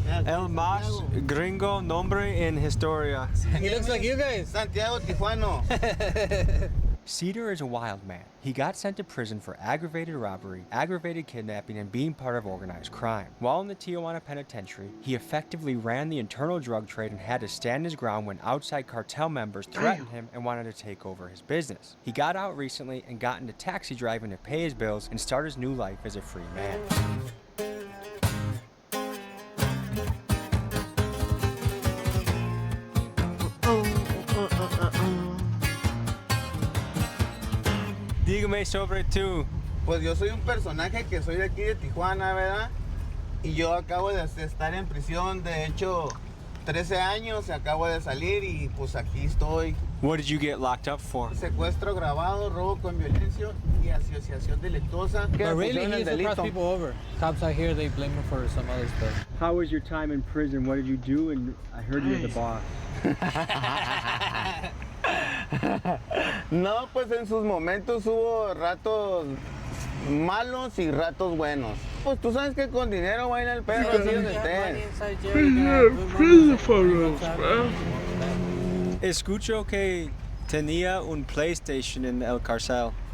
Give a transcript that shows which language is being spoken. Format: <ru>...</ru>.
<es>El más gringo nombre en historia.</es> <en>He looks like you guys.</en> <es>Santiago Tijuano.</es> <en>Cedar is a wild man. He got sent to prison for aggravated robbery, aggravated kidnapping, and being part of organized crime. While in the Tijuana penitentiary, he effectively ran the internal drug trade and had to stand his ground when outside cartel members threatened him and wanted to take over his business. He got out recently and got into taxi driving to pay his bills and start his new life as a free man.</en> <es>Dígame sobre tú. Pues yo soy un personaje que soy de aquí de Tijuana, ¿verdad? Y yo acabo de estar en prisión, de hecho, 13 años, acabo de salir y pues aquí estoy.</es> <en>What did you get locked up for?</en> <es>Secuestro agravado, robo con violencia y asociación delictuosa.</es> <en>But really, he used to cross people over. Cops out here, they blame him for some other stuff. How was your time in prison? What did you do? And I heard you're the boss.</en> <es>No, pues en sus momentos hubo ratos malos y ratos buenos. Pues tú sabes que con dinero baila el perro, así donde estés.</es> <en>Prison photos, bro.</en> <es>Escucho que tenía un PlayStation en el cárcel.</es>